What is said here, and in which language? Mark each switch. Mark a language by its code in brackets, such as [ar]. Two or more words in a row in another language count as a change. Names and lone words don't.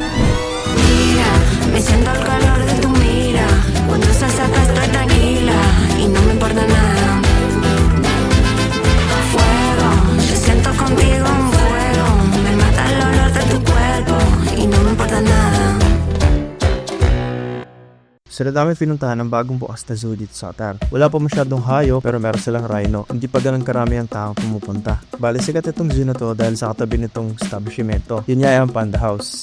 [es] Mira, me siento el calor de tu mira. Cuando estás acá estoy tranquila y no me importa nada. Fuego, yo siento contigo un fuego. Me mata el olor de tu cuerpo y no me importa nada. [tl] Sila dami pinuntahan ng bagong bukas na zoo dito sa Qatar. Wala pa masyadong hayop pero meron silang rhino. Hindi pa ganun karami ang taong pumupunta. Bali sikat itong zoo na to dahil sa katabi nitong establishmento. Yun nga ang Panda House.